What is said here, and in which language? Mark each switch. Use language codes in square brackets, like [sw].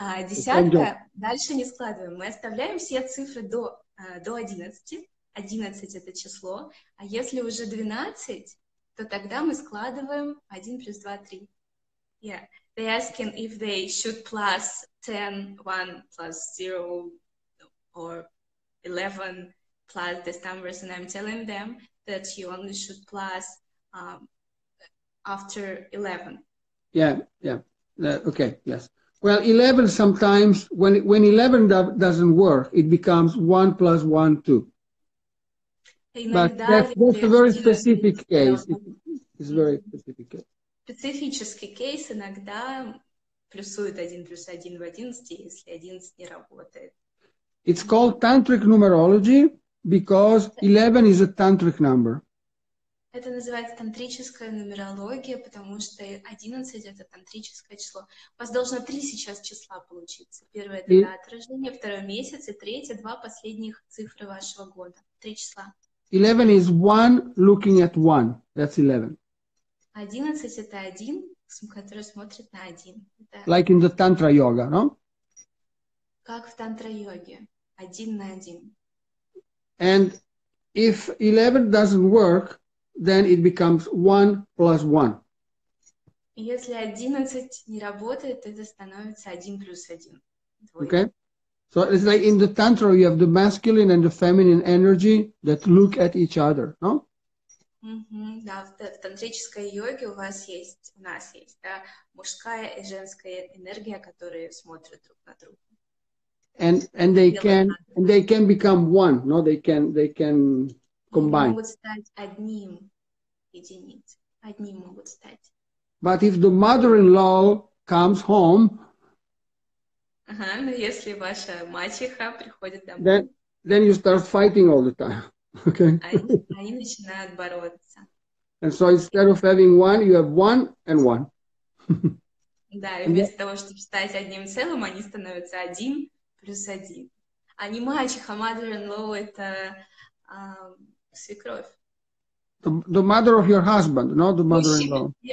[ru] Десятка дальше не складываем. Мы оставляем все цифры до 11. 11 это число. А если уже 12, то тогда мы складываем 1 плюс 2, 3. [en] Yeah. They asking if they should plus 10, 1 plus 0, or 11 plus these numbers, and I'm telling them that you only should plus after 11. Yeah. Okay, yes. Well, 11 sometimes, when 11 doesn't work, it becomes 1 plus 1, 2. But that's a very specific case. It's a very specific case. [ru] Специфический кейс иногда плюсует 1 плюс 1 в 11, если 11 не работает. [en] It's called tantric numerology because 11 is a tantric number. [ru] Это называется тантрическая нумерология, потому что 11 это тантрическое число. У вас должно 3 сейчас числа получиться. Первое это дата рождения, второй месяц, и третье два последних цифры вашего года. 3 числа. [en] 11 is 1 looking at 1. That's 11. [ru] 11 это 1, который смотрит на 1. [en] Like in the Tantra yoga, no? [ru] Как в тантра-йоге. 1 на 1. [en] And if 11 doesn't work, then it becomes 1 plus 1. [ru] Если 11 не работает, это становится 1 плюс 1. [en] Okay? So it's like in the Tantra, you have the masculine and the feminine energy that look at each other, no? [ru] Да, в тантрической йоге у нас есть, да, мужская и женская энергия, которые смотрят друг на друга. [en] And they can become one, no? They can combine. [ru] Они могут стать одним единицей, одним могут стать. [en] But if the mother-in-law comes home, [ru] но если ваша мачеха приходит домой, [en] then you start fighting all the time, okay? [ru] Они начинают бороться. [en] And so instead of having one, you have 1 and 1. [ru] Да, и вместо того, чтобы стать одним целым, они становятся 1 плюс 1. А не мачеха, mother-in-law это свекровь. [en] The mother of your husband, not the mother-in-law.